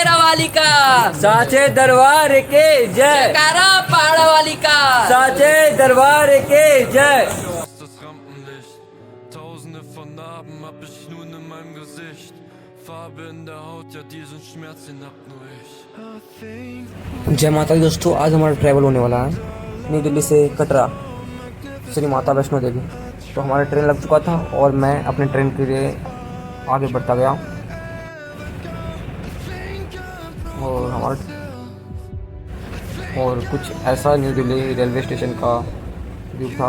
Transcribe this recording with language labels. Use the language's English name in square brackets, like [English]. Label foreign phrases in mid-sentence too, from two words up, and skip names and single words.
[Hindi] वाली का, साचे दरबार के जय, जयकारा पहाड़ वाली का। साचे दरबार के जय। [German] Das Rampenlicht, tausende von Narben hab ich nun in meinem Gesicht. Farbe in der Haut, ja diesen Schmerz, den hab nur ich. [Hindi] जय माता दी दोस्तों, आज हमारा ट्रैवल होने वाला है न्यू दिल्ली से कटरा श्री माता वैष्णो देवी। तो हमारा ट्रेन लग चुका था और मैं अपने ट्रेन के लिए आगे बढ़ता गया और कुछ ऐसा न्यू दिल्ली रेलवे स्टेशन का व्यू था।